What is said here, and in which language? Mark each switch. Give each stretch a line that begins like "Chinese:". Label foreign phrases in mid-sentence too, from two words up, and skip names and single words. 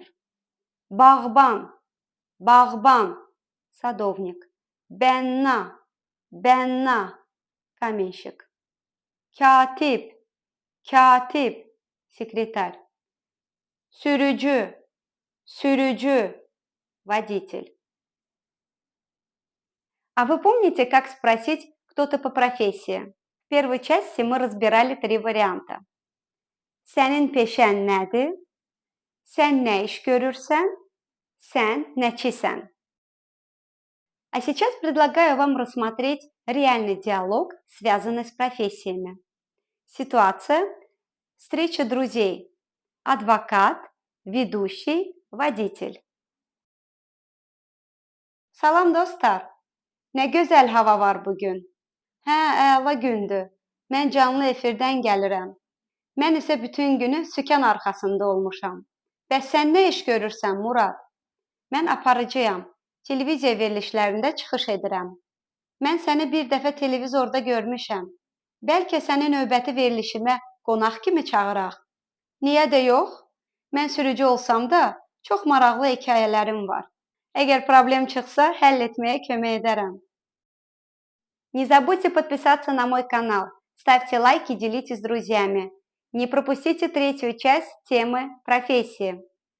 Azerbaijani: Bağban, bağban, садовник. Bənna, bənna, каменщик. Katip, katip, секретарь. Sürücü, sürücü,
Russian: водитель. А вы помните, как спросить кто-то по профессии? В первой части мы разбирали 3 варианта.
Azerbaijani: Sənin peşən nədir? Sən nə iş görürsən? Sən nəçisən?
Russian: А сейчас предлагаю вам рассмотреть реальный диалог, связанный с профессиями. Ситуация. Встреча друзей. Advokat, ведущий, водитель.
Azerbaijani: Salam dostlar. Nə gözəl hava var bugün. Hə, əla gündür. Mən canlı efirdən gəlirəm. Mən isə bütün günü sükan arxasında olmuşam. Bəs sən nə iş görürsən, Murad? Mən aparıcıyam. Televiziya verilişlərində çıxış edirəm. Mən səni bir dəfə televizorda görmüşəm. Bəlkə səni növbəti verilişimə qonaq kimi çağıraq. Niyə də yox? Mən sürücü olsam da çox maraqlı hekayələrim var. Əgər problem çıxsa, həll etməyə kömək edərəm.
Russian: Не забудьте подписаться на мой канал, ставьте лайки, делитесь с друзьями. Не пропустите третью часть темы профессии.